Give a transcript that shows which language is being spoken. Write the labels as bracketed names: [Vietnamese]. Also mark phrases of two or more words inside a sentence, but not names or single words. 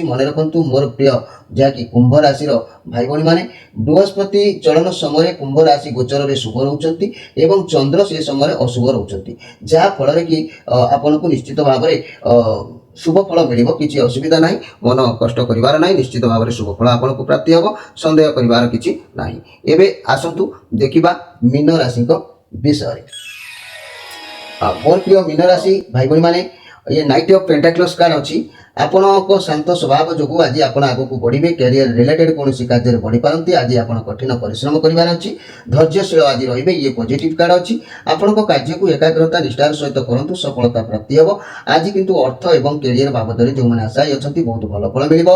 [Odia] ମନେ ରଖନ୍ତୁ ମୋର ପ୍ରିୟ ଯାହାକି କୁମ୍ଭ ରାଶିର ଭାଇ ଭଉଣୀମାନେ ବୃହସ୍ପତି ଚଳନ ସମୟରେ କୁମ୍ଭ ରାଶି ଗୋଚରରେ ଶୁଭ ରହୁଛନ୍ତି ଏବଂ ଚନ୍ଦ୍ର ସେ ସମୟରେ ଅଶୁଭ ରହୁଛନ୍ତି, ଯାହା ଫଳରେ କି ଆପଣଙ୍କୁ ନିଶ୍ଚିତ ଭାବରେ ଶୁଭ ଫଳ ମିଳିବ। କିଛି ଅସୁବିଧା ନାହିଁ, ମନ କଷ୍ଟ କରିବାର ନାହିଁ। ନିଶ୍ଚିତ ଭାବରେ ଶୁଭ ଫଳ ଆପଣଙ୍କୁ ପ୍ରାପ୍ତି ହେବ, ସନ୍ଦେହ କରିବାର କିଛି ନାହିଁ। ଏବେ ଆସନ୍ତୁ ଦେଖିବା ମୀନ ରାଶିଙ୍କ ବିଷୟରେ। ମୋର ପ୍ରିୟ ମୀନ ରାଶି ଭାଇ ଭଉଣୀମାନେ [Hindi] ये नाइट ऑफ पेंटाक्लस कार्ड अच्छी [Odia] ଆପଣଙ୍କ ଶାନ୍ତ ସ୍ୱଭାବ ଯୋଗୁଁ ଆଜି ଆପଣ ଆଗକୁ ବଢ଼ିବେ। [English] career related [Odia] କୌଣସି କାର୍ଯ୍ୟରେ ବଢ଼ିପାରନ୍ତି। ଆଜି ଆପଣ କଠିନ ପରିଶ୍ରମ କରିବାର ଅଛି, ଧୈର୍ଯ୍ୟଶୀଳ ଆଜି ରହିବେ। ଇଏ [English] positive card [Odia] ଅଛି। ଆପଣଙ୍କ କାର୍ଯ୍ୟକୁ ଏକାଗ୍ରତା ନିଷ୍ଠାର ସହିତ କରନ୍ତୁ, ସଫଳତା ପ୍ରାପ୍ତି ହେବ। ଆଜି କିନ୍ତୁ ଅର୍ଥ ଏବଂ କ୍ୟାରିୟର ବାବଦରେ ଯେଉଁମାନେ ଆଶାୟୀ ଅଛନ୍ତି ବହୁତ ଭଲ ଫଳ ମିଳିବ।